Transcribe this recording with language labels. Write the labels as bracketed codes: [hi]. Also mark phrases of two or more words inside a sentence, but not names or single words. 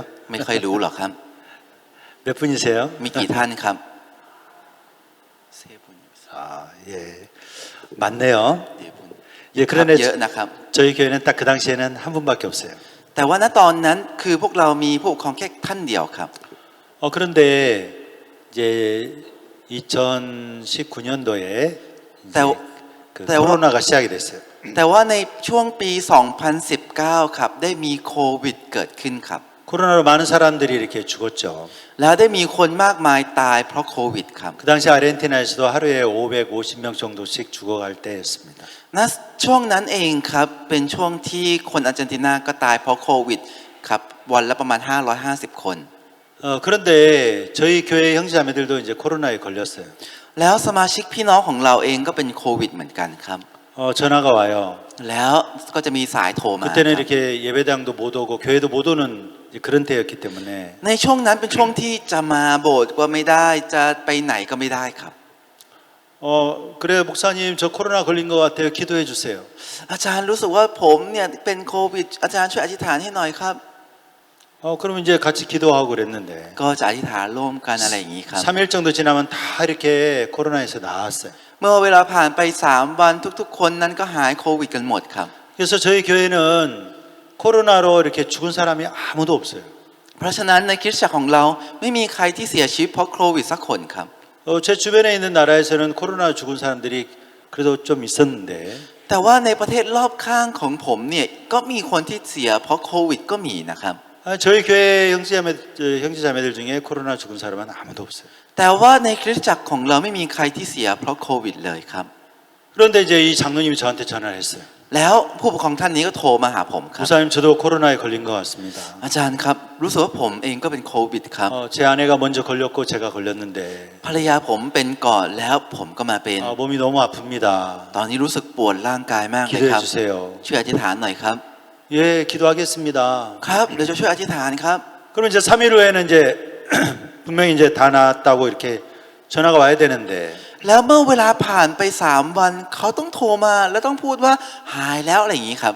[th] ไม่ค่อยรู้หรอกครับ [ko] 몇 분이세요? [th] มีกี่ท่านครับ [ko] 아, 예. 많네요. [th] เย [ko] 예, 그런데 [th] อะนะครับ [ko] 저희 교회는 딱 그 당시에는 한 분밖에 없어요. [th] แต่ว่าณตอนนั้นคือพวกเรามีผู้ปกครองแค่ท่านเดียวครับ [ko] 그런데 이제 2019년도에 그 코로나가 시작이 됐어요. [th] แต่ว่าในช่วงปี 2019 ครับได้มีโควิดเกิดขึ้นครับ [ko] 코로나로 많은 사람들이 이렇게 죽었죠. [th] แล้วได้มีคนมากมายตายเพราะโควิดครับ [ko] 그 당시 아르헨티나에서도 하루에 550명 정도씩 죽어갈 때였습니다. [th] ณช่วงนั้นเองครับเป็นช่วงที่คนอาร์เจนตินาก็ตายเพราะโควิดครับวันละประมาณ550 คน [ko] 그런데 저희 교회 형제자매들도 이제 코로나에 걸렸어요. [th] แล้วสมาชิกพี่น้องของเราเองก็เป็นโควิดเหมือนกันครับ [ko] 전화가 와요. [th] แล้วก็จะมีสายโทรมา [ko] 그때는 이렇게 예배당도 못 오고 교회도 못 오는 그런 때였기 때문에 [th] ในช่วงนั้นเป็นช่วงที่จะมาโบสถ์ก็ไม่ได้จะไปไหนก็ไม่ได้ครับ [ko] 그래 목사님 저 코로나 걸린 것 같아요. 기도해 주세요. [th] อาจารย์รู้สึกว่าผมเนี่ยเป็นโควิดอาจารย์ช่วยอธิษฐานให้หน่อยครับ [ko] 그럼 이제 같이 기도하고 그랬는데 [th] ก็จะอธิษฐานร่วมกันอะไรอย่างนี้ครับ [ko] 3일 정도 지나면 다 이렇게 코로나에서 나았어요. [th] เมื่อเวลาผ่านไป3 วันทุกๆคนนั้นก็หายโควิดกันหมดครับ [ko] 그래서 저희 교회는 코로나로 이렇게 죽은 사람이 아무도 없어요. [th] เพราะฉะนั้นในคริสตจักรของเราไม่มีใครที่เสียชีวิตเพราะโควิดสักคนครับ [ko] 제 주변에 있는 나라에서는 코로나 죽은 사람들이 그래도 좀 있었는데 [th] แต่ว่าในประเทศรอบข้างของผมเนี่ยก็มีคนที่เสียเพราะโควิดก็มีนะครับ [ko] 저희 교회 형제자매들 중에 코로나 죽은 사람은 아무도 없어요. [th] แต่ว่าในคริสตจักรของเราไม่มีใครที่เสียเพราะโควิดเลยครับ [ko] 그런데 이제 이 장로님이 저한테 전화를 했어요. [th] แล้วผู้ปกครองท่านนี้ก็โทรมาหาผมครับ [ko] 목사님 저도 코로나에 걸린 것 같습니다. [th] อาจารย์ครับรู้สึกว่าผมเองก็เป็นโควิดครับ [ko] 제 아내가 먼저 걸렸고 제가 걸렸는데 [th] ภรรยาผมเป็นก่อนแล้วผมก็มาเป็น [ko] 몸이 너무 아픕니다. [th] ตอนนี้รู้สึกปวดร่างกายมากเลยค [ko] 기도해 [th] รับ [ko] 주세요. [th] ช่วยอธิษฐานหน่อยครับ [ko] 예, 기도하겠습니다. [th] ครับเดี๋ยวจะช่วยอธิษฐานครับ [ko] 그럼 이제 3일 후에는 이제 분명히 이제 다 나았다고 이렇게 전화가 와야 되는데 [th] แล้วเมื่อเวลาผ่านไป3 วันเขาต้องโทรมาแล้วต้องพูดว่าหายแล้วอะไรอย่างนี้ครับ